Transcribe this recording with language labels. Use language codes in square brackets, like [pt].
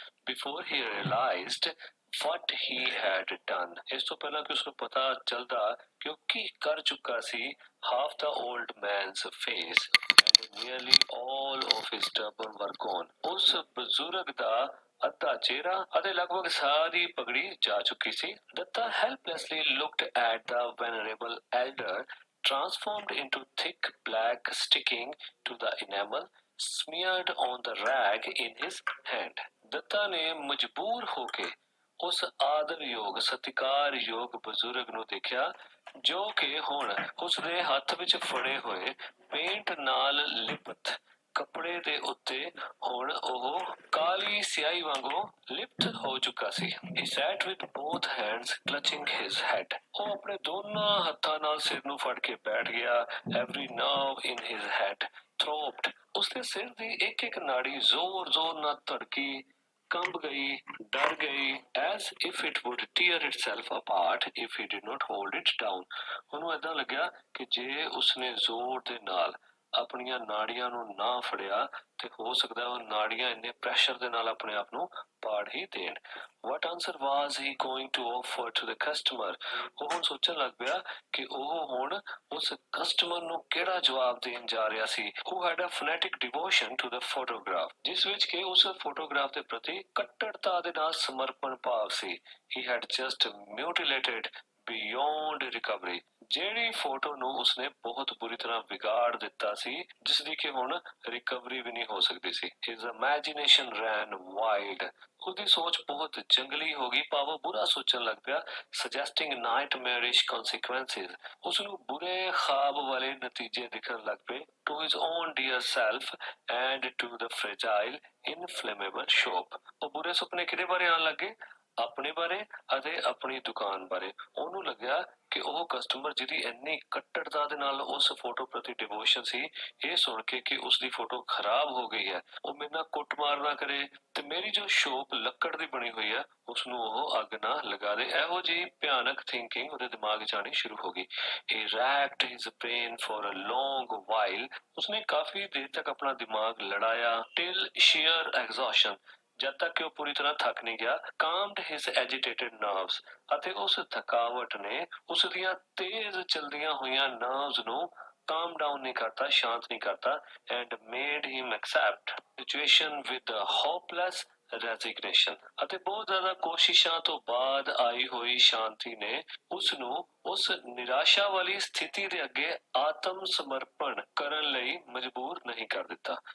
[en] before he realized what he had done [pa] ਇਸ ਤੋਂ ਪਹਿਲਾਂ ਕਿ ਉਸਨੂੰ ਪਤਾ ਚੱਲਦਾ ਕਿ ਉਹ ਕੀ ਕਰ ਚੁੱਕਾ ਸੀ [en] half the old man's face and nearly all of his turban were gone [pa] ਉਸ ਬਜ਼ੁਰਗ ਦਾ ਅੱਧਾ ਚਿਹਰਾ ਅਤੇ ਲਗਭਗ ਸਾਰੀ ਪਗੜੀ ਜਾ ਚੁੱਕੀ ਸੀ [en] Datta helplessly looked at the venerable elder transformed into thick black sticking to the enamel smeared on the rag in his hand. [pa] Dutta ਨੇ ਮਜਬੂਰ ਹੋ ਕੇ ਉਸ ਆਦਰਯੋਗ ਸਤਿਕਾਰਯੋਗ ਬਜ਼ੁਰਗ ਨੂੰ ਦੇਖਿਆ ਜੋ ਕਿ ਹੁਣ ਉਸਦੇ ਹੱਥ ਵਿੱਚ ਫੜੇ ਹੋਏ ਪੇਂਟ ਨਾਲ ਲਿਪਤ ਕੱਪੜੇ ਦੇ ਉੱਤੇ ਹੁਣ ਉਹ ਕਾਲੀ ਸਿਆਹੀ ਵਾਂਗੂ ਲਿਪਤ ਹੋ ਚੁੱਕਾ ਸੀ। [en] He sat with both hands clutching his head. [pa] ਉਹ ਆਪਣੇ ਦੋਨਾਂ ਹੱਥਾਂ ਨਾਲ ਸਿਰ ਨੂੰ ਫੜ ਕੇ ਬੈਠ ਗਿਆ। [en] Every nerve in his head throbbed. [pa] ਉਸਦੇ ਸਿਰ ਦੀ ਇੱਕ ਇੱਕ ਨਾੜੀ ਜ਼ੋਰ-ਜ਼ੋਰ ਨਾਲ ਧੜਕੀ, ਕੰਬ ਗਈ, ਡਰ ਗਈ, [en] as if it would tear itself apart if he did not hold it down. [pa] ਉਹਨੂੰ ਏਦਾਂ ਲੱਗਿਆ ਕਿ ਜੇ ਉਸਨੇ ਜ਼ੋਰ ਦੇ ਨਾਲ ਆਪਣੀਆਂ ਨਾੜੀਆਂ ਨੂੰ ਨਾ ਫੜਿਆ ਤੇ ਹੋ ਸਕਦਾ ਉਹ ਨਾੜੀਆਂ ਇੰਨੇ ਪ੍ਰੈਸ਼ਰ ਦੇ ਨਾਲ ਆਪਣੇ ਆਪ ਨੂੰ ਪਾੜ ਹੀ ਦੇਣ। [en] What answer was he going to offer to the customer? [pa] ਉਹ ਹੁਣ ਸੋਚਣ ਲੱਗ ਪਿਆ ਕਿ ਉਹ ਹੁਣ ਉਸ ਕਸਟਮਰ ਨੂੰ ਕਿਹੜਾ ਜਵਾਬ ਦੇਣ ਜਾ ਰਿਹਾ ਸੀ। [en] Who had a fanatic devotion to the photograph, [pa] ਜਿਸ ਵਿੱਚ ਕਿ ਉਸ ਫੋਟੋਗ੍ਰਾਫ ਦੇ ਪ੍ਰਤੀ ਕੱਟੜਤਾ ਦੇ ਨਾਲ ਸਮਰਪਣ ਭਾਵ ਸੀ। [en] He had just mutilated beyond recovery. [pa] ਜਿਹੜੀ ਫੋਟੋ ਨੂੰ ਉਸਨੇ ਬਹੁਤ ਬੁਰੀ ਤਰ੍ਹਾਂ ਵਿਗਾੜ ਦਿੱਤਾ ਸੀ ਜਿਸ ਦੀ ਕਿ ਹੁਣ ਰਿਕਵਰੀ ਵੀ ਨਹੀਂ ਹੋ ਸਕਦੀ ਸੀ। [en] His imagination ran wild. [pa] ਉਹਦੀ ਸੋਚ ਬਹੁਤ ਜੰਗਲੀ ਹੋ ਗਈ, ਭਾਵ ਬੁਰਾ ਸੋਚਣ ਲੱਗ ਪਿਆ, [en] suggesting nightmarish consequences. [pa] ਉਸਨੂੰ ਬੁਰੇ ਖਾਬ ਵਾਲੇ ਨਤੀਜੇ ਦਿਖਣ ਲੱਗ ਪਏ [en] to his own dear self and to the fragile inflammable shop. [pa] ਉਹ ਬੁਰੇ ਸੁਪਨੇ ਕਿਹਦੇ ਬਾਰੇ ਆਉਣ ਲੱਗੇ? ਆਪਣੇ ਬਾਰੇ ਅਤੇ ਆਪਣੀ ਦੁਕਾਨ ਬਾਰੇ। ਉਹਨੂੰ ਲੱਗਿਆ ਕਿ ਉਹ ਕਸਟਮਰ ਜਿਹਦੀ ਇੰਨੀ ਕੱਟੜਤਾ ਦੇ ਨਾਲ ਉਸ ਫੋਟੋ ਪ੍ਰਤੀ ਡਿਵੋਸ਼ਨ ਸੀ, ਇਹ ਸੁਣ ਕੇ ਕਿ ਉਸਦੀ ਫੋਟੋ ਖਰਾਬ ਹੋ ਗਈ ਹੈ, ਉਹ ਮੇਰੇ ਨਾਲ ਕੁੱਟਮਾਰ ਨਾ ਕਰੇ ਤੇ ਮੇਰੀ ਜੋ ਸ਼ੋਪ ਲੱਕੜ ਦੀ ਬਣੀ ਹੋਈ ਹੈ ਉਸਨੂੰ ਉਹ ਅੱਗ ਨਾ ਲਗਾ ਦੇ। ਇਹੋ ਜਿਹੀ ਭਿਆਨਕ ਥਿੰਕਿੰਗ ਉਹਦੇ ਦਿਮਾਗ 'ਚ ਆਣੀ ਸ਼ੁਰੂ ਹੋ ਗਈ। [en] He racked his brain for a long while. [pa] ਉਸਨੇ ਕਾਫੀ ਦੇਰ ਤੱਕ ਆਪਣਾ ਦਿਮਾਗ ਲੜਾਇਆ [en] till sheer exhaustion, [pa] ਜਦ ਤੱਕ ਕਿ ਉਹ ਪੂਰੀ ਤਰ੍ਹਾਂ ਥੱਕ ਨਹੀਂ ਗਿਆ। [en] calmed his agitated nerves. [pa] ਅਤੇ ਉਸ ਥਕਾਵਟ ਨੇ ਉਸ ਦੀਆਂ ਤੇਜ਼ ਚਲਦੀਆਂ ਹੋਈਆਂ ਨਰਵਸ ਨੂੰ [en] calm down [pa] ਨਹੀਂ ਕਰਤਾ, ਸ਼ਾਂਤ ਨਹੀਂ ਕਰਤਾ [en] and made him accept situation with a hopeless resignation. [pa] ਅਤੇ ਬਹੁਤ ਜ਼ਿਆਦਾ ਕੋਸ਼ਿਸ਼ਾਂ ਤੋਂ ਬਾਅਦ ਆਈ ਹੋਈ ਸ਼ਾਂਤੀ ਨੇ ਉਸ ਨੂੰ ਉਸ ਨਿਰਾਸ਼ਾ ਵਾਲੀ ਸਥਿਤੀ ਦੇ ਅੱਗੇ ਆਤਮ ਸਮਰਪਣ ਕਰਨ ਲਈ ਮਜਬੂਰ ਨਹੀਂ ਕਰ ਦਿੱਤਾ।